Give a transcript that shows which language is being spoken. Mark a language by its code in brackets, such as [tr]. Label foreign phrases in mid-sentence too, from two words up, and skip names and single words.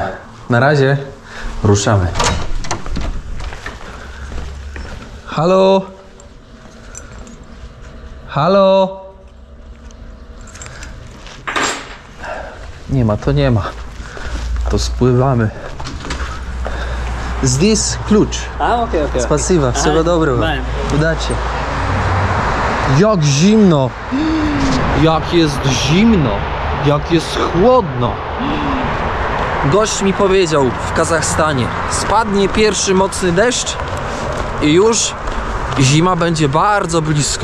[pl] Na razie, ruszamy. Halo? Halo? Nie ma, to nie ma. To spływamy. [ru] Здесь ключ. [pl] Okej. [ru] Spasiba, всего доброго. [en] Bye. [pl] Udacie. Jak zimno! Jak jest zimno! Jak jest chłodno! Gość mi powiedział w Kazachstanie: spadnie pierwszy mocny deszcz i już zima będzie bardzo blisko.